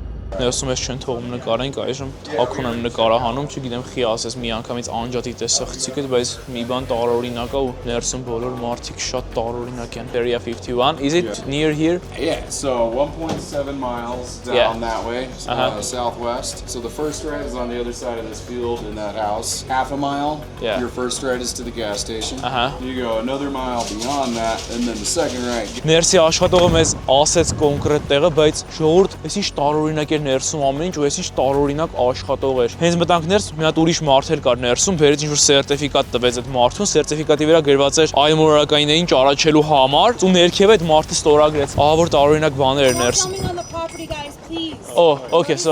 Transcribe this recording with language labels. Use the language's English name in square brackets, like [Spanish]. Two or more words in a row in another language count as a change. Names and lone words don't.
[Armenian] Ներսում ես չեն թողում նկարենք, այժմ թաքուն եմ նկարահանում, չգիտեմ խի ասես մի անգամից անջատի տեսախցիկը, բայց մի բան տարօրինակ է ու ներսում բոլոր մարդիկ շատ տարօրինակ են։ [English] Area 51, is it near here? Yeah, so 1.7 miles down that way, southwest. So the first right is on the other side of this field in that house. Half a mile, your first right is to the gas station. You go another mile beyond that, and then the second right. [Armenian] Ներսի աշխատողը մեզ ասեց կոնկրետ տեղը, բայց ժողովուրդ, այս ինչ տարօրինակ էր ներսում ամեն ինչ ու այս ինչ տարօրինակ աշխատող էր։ Հենց մտանք ներս, մի հատ ուրիշ մարդ էր կար ներսում, բերեց ինչ-որ սերտիֆիկատ տվեց այդ մարդուն, սերտիֆիկատի վրա գրված էր այլմոլորակայիններին ճանաչելու համար, ու ներքև այդ մարդը ստորագրեց։ Ահա որ տարօրինակ բաներ էր ներսում։ [English] Oh, okay, sorry.